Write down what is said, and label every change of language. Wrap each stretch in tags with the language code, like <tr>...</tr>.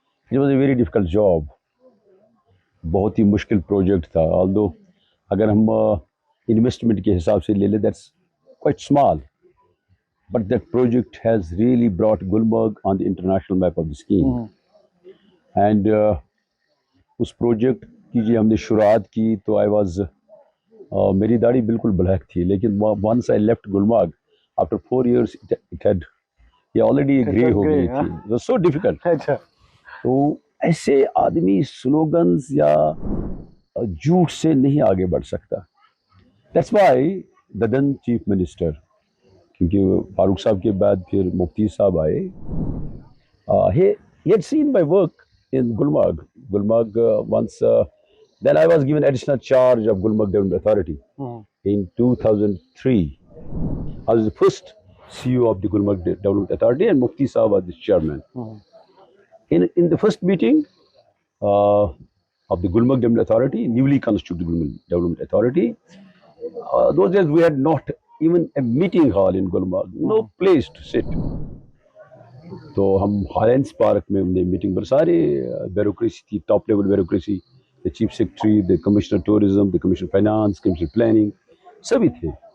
<en>It was a very difficult job, बहुत ही मुश्किल प्रोजेक्ट था। although अगर हम इन्वेस्टमेंट के हिसाब से ले लें, that's quite small, but that project has really brought Gulmarg on the international map of the scheme.</en> <hi>And उस प्रोजेक्ट की जो हमने शुरुआत की तो आई वाज मेरी दाढ़ी बिल्कुल ब्लैक थी, लेकिन once I left Gulmarg after 4 years it had already grey हो गई थी।</hi> <en>It was so difficult.</en> <hi>तो ऐसे आदमी स्लोगन्स या झूठ से नहीं आगे बढ़ सकता।</hi> <en>That's why the then chief minister, क्योंकि फारूक साहब के बाद फिर मुफ्ती साहब आए, he had seen my work in Gulmarg once. Then I was given additional charge of Gulmarg Development Authority in 2003. I was the first CEO of the Gulmarg Development Authority and Mufti Sahab was the chairman. In the first meeting of the Gulmarg Development Authority, newly constituted Gulmarg Development Authority, those days we had not even a meeting hall in Gulmarg, no place to sit.</en> <hi>तो हम Highlands park में हमने meeting पर सारे bureaucracy थी, top level bureaucracy, the chief secretary, the commissioner tourism, the commissioner finance, commissioner planning, सभी थे।</hi>